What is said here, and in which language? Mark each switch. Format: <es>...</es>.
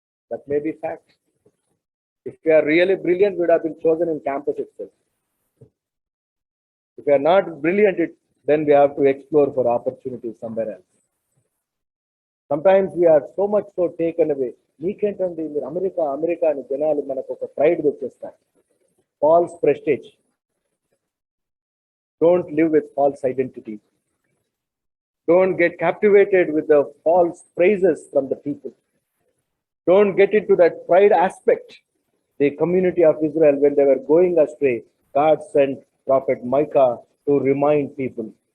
<en>That may be fact. If we are really brilliant, we would have been chosen in campus itself. If we are not brilliant, then we have to explore for opportunities somewhere else. Sometimes we are so much so taken away.</en> <te>మీకేంటండి మీరు America అని జనాలు మనకు ఒక pride వచ్చేస్తారు.</te> <en>False prestige. Don't live with false identity. Don't get captivated with the false praises from the people. Don't get into that pride aspect. The community of Israel, when they were going astray, God sent Prophet Micah to remind people.</en>